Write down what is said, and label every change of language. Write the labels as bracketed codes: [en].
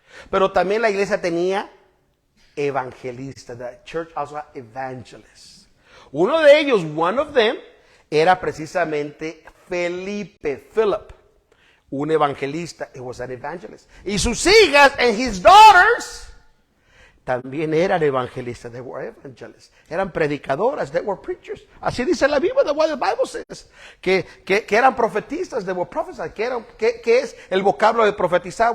[es] Pero también la iglesia tenía evangelistas. [en] The church also had evangelists. [es] Uno de ellos, [en] one of them, [es] era precisamente Philip. Un evangelista, [en] he was an evangelist. [es] Y sus hijas [en] and his daughters [es] también eran evangelistas. [en] They were evangelists. [es] Eran predicadoras. [en] They were preachers. [es] Así dice la Biblia, [en] the Bible says. [es] Que eran profetistas. [en] They were prophesied. [es] ¿Qué es el vocablo de profetizar?